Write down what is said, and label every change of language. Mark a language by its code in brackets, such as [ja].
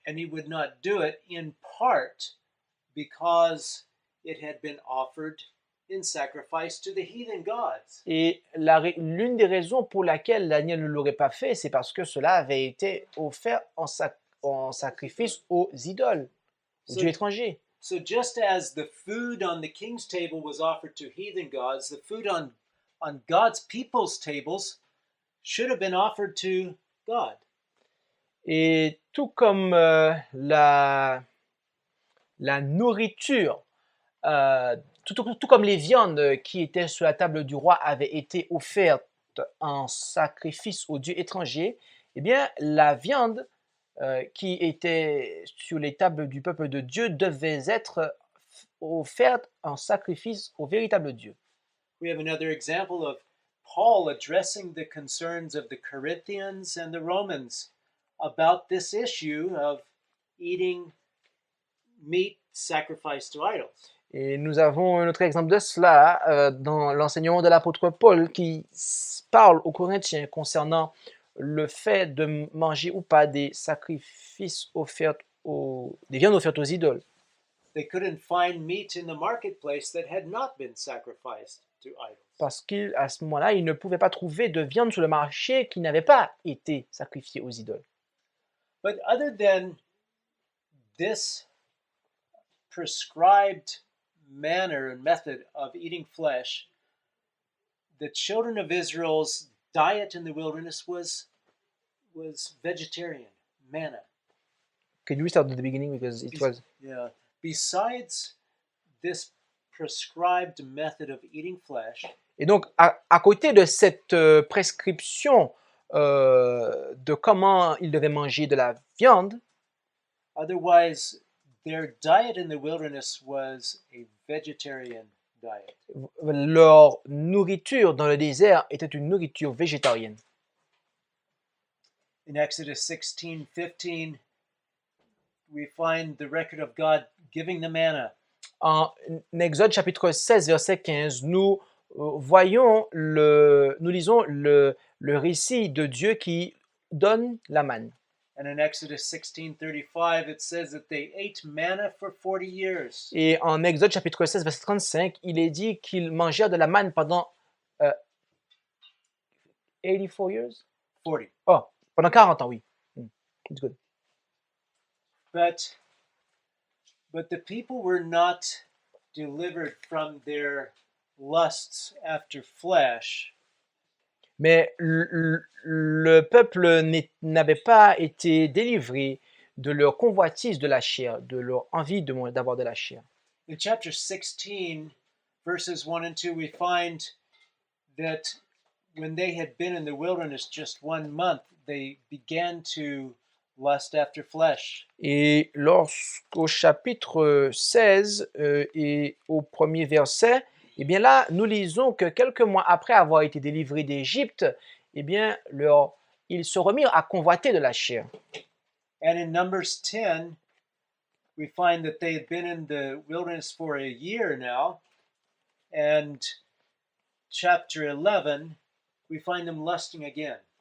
[en] And he would not do it in part because it had been offered in sacrifice to the heathen gods. [fr] Et l'une des raisons pour laquelle Daniel ne l'aurait pas fait, c'est parce que cela avait été offert en sacrifice aux idoles, aux dieux étrangers. [en] So just as the food on the king's table was offered to heathen gods, the food on God's people's tables should have been offered to God. [fr] Et tout comme la nourriture, tout comme les viandes qui étaient sur la table du roi avaient été offertes en sacrifice aux dieux étrangers, eh bien, la viande qui était sur les tables du peuple de Dieu devait être offerte en sacrifice au véritable Dieu. [en] We have another example of Paul addressing the concerns of the Corinthians and the Romans about this issue of eating meat sacrificed to idols. [fr] Et nous avons un autre exemple de cela dans l'enseignement de l'apôtre Paul qui parle aux Corinthiens concernant le fait de manger ou pas des sacrifices offerts des viandes offertes aux idoles. [en] They couldn't find meat in the marketplace that had not been sacrificed to idols. [fr] Parce qu'à ce moment-là, ils ne pouvaient pas trouver de viande sur le marché qui n'avait pas été sacrifiée aux idoles. [en] But other than this prescribed manner and method of eating flesh, the children of Israel's diet in the wilderness was vegetarian, manna. Can you start at the beginning because it was... Yeah. Besides this prescribed method of eating flesh, [fr] Et donc, à côté de cette prescription de comment ils devaient manger de la viande, [en] otherwise, their diet in the wilderness was a vegetarian diet. [fr] leur nourriture dans le désert était une nourriture végétarienne. [en] In Exodus 16:15, we find the record of God giving the manna. [fr] En Exode chapitre 16, verset 15, nous lisons le récit de Dieu qui donne la manne. [en] And in Exodus 16:35, it says that they ate manna for 40 years. [fr] Et en Exode chapitre 16, verset 35, il est dit qu'ils mangèrent de la manne pendant 84 [en] years? 40. [fr] Oh, pendant 40 ans, oui. [en] It's good. But the people were not delivered from their lusts after flesh. [fr] Mais le peuple n'avait pas été délivré de leur convoitise de la chair, de leur envie d'avoir de la chair. [en] In chapter 16, verses 1 and 2, we find that when they had been in the wilderness just 1 month, they began to lust after flesh. [fr] Et lorsqu'au chapitre 16 et au premier verset, eh bien là, nous lisons que quelques mois après avoir été délivrés d'Égypte, eh bien, ils se remirent à convoiter de la chair. [en] And in Numbers 10, we find that they had been in the wilderness for a year now. And chapter 11, we find them lusting again.